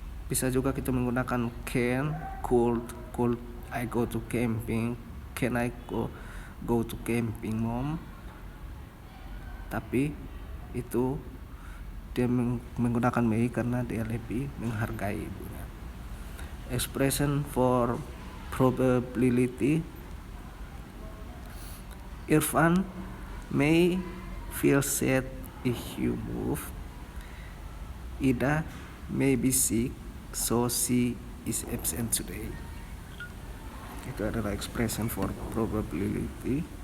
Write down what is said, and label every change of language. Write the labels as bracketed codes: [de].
[id] Bisa juga kita menggunakan [en] can, could I go to camping, can I go to camping mom, [id] tapi itu dia menggunakan may karena dia lebih menghargai ibunya. [en] Expression for probability, Irfan may feel sad if you move, Ida may be sick so she is absent today. [id] Itu adalah expression for probability.